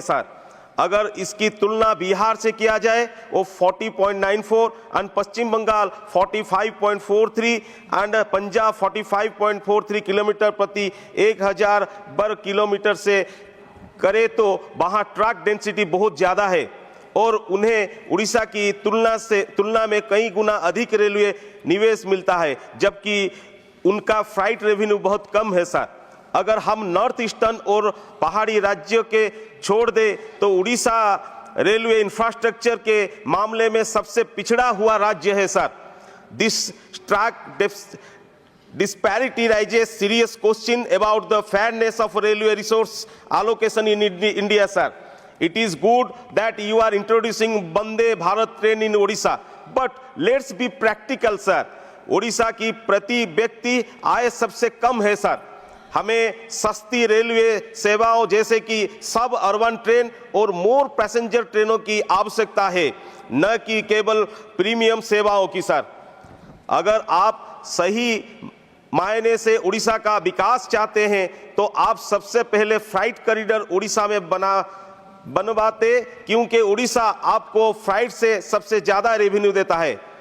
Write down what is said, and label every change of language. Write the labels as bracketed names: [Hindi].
[Hindi] Sir, अगर इसकी तुलना बिहार से किया जाए वो 40.94 and Paschim Bengal 45.43 and Punjab 45.43 kilometre प्रति 1000 वर्ग किलोमीटर से करे तो वहाँ ट्रैक डेंसिटी बहुत ज़्यादा है और उन्हें उड़ीसा की तुलना में कई गुना अधिक रेलवे निवेश मिलता है, जबकि उनका फ्राइट रेवेन्यू बहुत कम है। सर, अगर हम नॉर्थ ईस्टर्न और पहाड़ी राज्यों के छोड़ दे तो उड़ीसा रेलवे इंफ्रास्ट्रक्चर के मामले में सबसे पिछड़ा हुआ राज्य है। [English] Sir, this track disparity raises serious question about the fairness of railway resource allocation in India. Sir, it is good that you are introducing Vande Bharat train in Odisha, but let's be practical. [Hindi] Sir, Orissa की प्रति व्यक्ति आय सबसे कम है। Sir, हमें सस्ती railway सेवाओं जैसे कि सब अर्बन ट्रेन और मोर पैसेंजर ट्रेनों की आवश्यकता है, न कि केवल प्रीमियम सेवाओं की। सर, अगर आप सही मायने से उड़ीसा का विकास चाहते हैं तो आप सबसे पहले फ्राइट कॉरिडोर उड़ीसा में बनवाते, क्योंकि उड़ीसा आपको फ्राइट से सबसे ज़्यादा रेवेन्यू देता है।